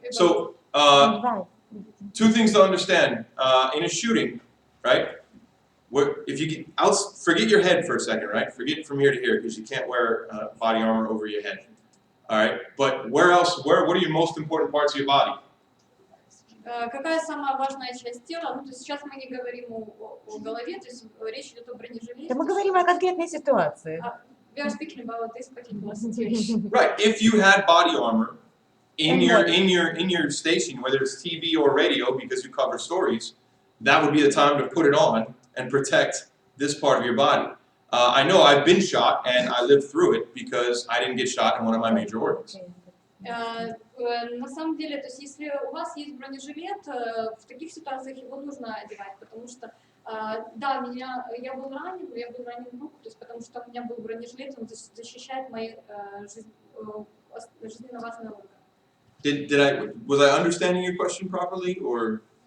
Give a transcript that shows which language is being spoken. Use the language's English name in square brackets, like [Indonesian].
[English] So two things to understand in a shooting, right? If you forget your head for a second, right? Forget from here to here because you can't wear body armor over your head. All right, but where else? What are your most important parts of your body? [Russian] Какая самая важная часть тела? Ну, то есть сейчас мы не говорим о голове, то есть речь идет о бронежилете. Да мы говорим о конкретной ситуации. [English] We are speaking about this particular situation. Right. If you had body armor in your station, whether it's TV or radio, because you cover stories, that would be the time to put it on and protect this part of your body. I know I've been shot and I lived through it because I didn't get shot in one of my major organs. На самом деле, то есть если у вас есть бронежилет, в таких ситуациях его нужно одевать, потому что, да, я был ранен в руку, то есть потому что у меня был бронежилет, он защищает мои жизненно важные органы. Was I understanding your question properly, or?